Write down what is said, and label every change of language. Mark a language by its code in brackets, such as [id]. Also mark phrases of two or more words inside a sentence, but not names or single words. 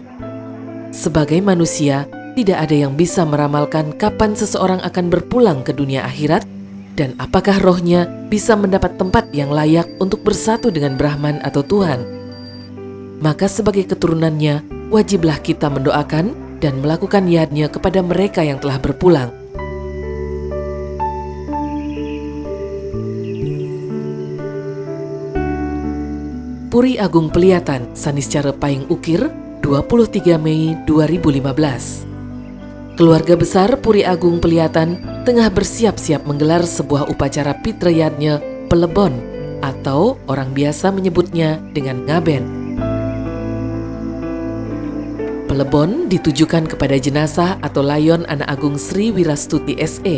[id] Sebagai manusia, tidak ada yang bisa meramalkan kapan seseorang akan berpulang ke dunia akhirat dan apakah rohnya bisa mendapat tempat yang layak untuk bersatu dengan Brahman atau Tuhan. Maka sebagai keturunannya, wajiblah kita mendoakan dan melakukan yadnya kepada mereka yang telah berpulang. Puri Agung Peliyatan, Saniscara Paying Ukir, 23 Mei 2015. Keluarga besar Puri Agung Peliyatan tengah bersiap-siap menggelar sebuah upacara pitrayadnya pelebon atau orang biasa menyebutnya dengan ngaben. Pelebon ditujukan kepada jenazah atau layon Anak Agung Sri Wirastuti SE.